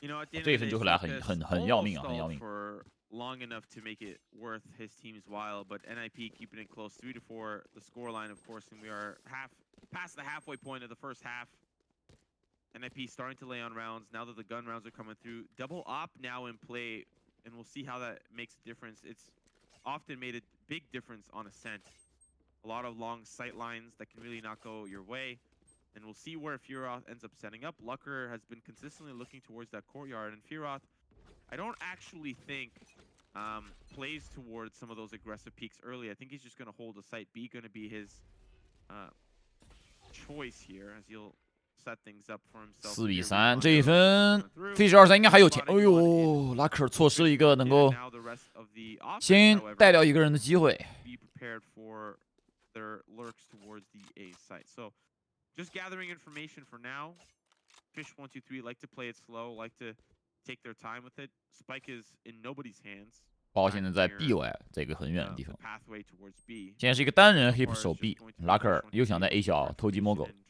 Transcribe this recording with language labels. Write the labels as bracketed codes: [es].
[zh] 这一分就会来很要命啊，很要命。 [en] Long enough to make it worth his team's while, but NIP keeping it close, 3 to 4. The scoreline, of course, and we are past the halfway point of the first half. NIP starting to lay on rounds now that the gun rounds are coming through. Double op now in play, and we'll see how that makes a difference. It's often made a big difference on Ascent. A lot of long sight lines that can really not go your way. And we'll see where Firoth ends up setting up. Lucker has been consistently looking towards that courtyard, and Firoth, I don't actually think plays towards some of those aggressive peaks early. I think he's just going to hold the site B, going to be his choice here, as he'll set things up for himself. [zh] 4比3，这一分 Fish123 应该还有钱。哎呦，Lucker 错失了一个能够先带掉一个人的机会。 [en] Be prepared for their lurks towards the A site. So. Just gathering information for now. Fish123 like to play it slow, like to take their time with it. Spike is in nobody's hands. [zh] 包现在在 B 外这个很远的地方。现在是一个单人 Hip 手 B， 拉克尔又想在 A 小偷鸡摸狗。